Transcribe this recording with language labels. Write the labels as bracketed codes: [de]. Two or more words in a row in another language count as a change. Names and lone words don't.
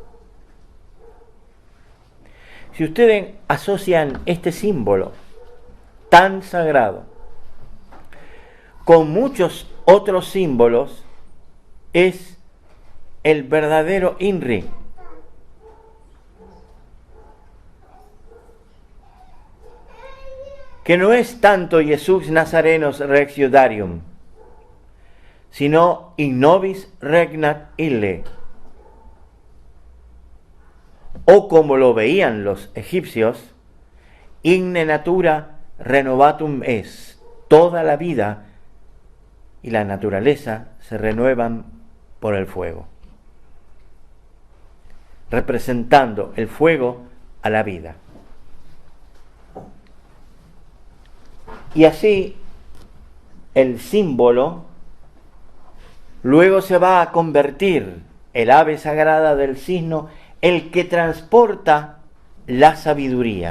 [es] Si ustedes asocian este símbolo tan sagrado con muchos otros símbolos, es el verdadero INRI. Que no es tanto [la] Jesús Nazarenos Rex Iudarium, sino in nobis regnat ille. [es] O como lo veían los egipcios, [la] igne natura renovatum es. [es] Toda la vida y la naturaleza se renuevan por el fuego, representando el fuego a la vida. Y así el símbolo luego se va a convertir, el ave sagrada del cisne, el que transporta la sabiduría.